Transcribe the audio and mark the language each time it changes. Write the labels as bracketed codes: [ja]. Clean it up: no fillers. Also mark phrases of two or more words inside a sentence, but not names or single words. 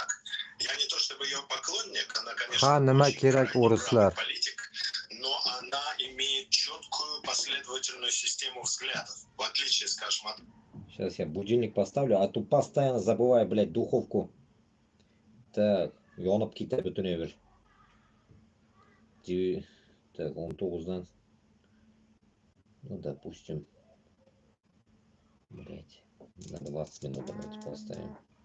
[ru] Я не то чтобы ее поклонник, она, конечно, очень крайне правый политик, но она имеет четкую последовательную систему взглядов, в отличие, скажем, от... Сейчас я будильник поставлю, а тут постоянно забываю, блядь, духовку. Так, [uz] yonib ketadi butunavir. [ru] Так, 19'dan. Ну, допустим, блядь, на 20 минут давайте поставим.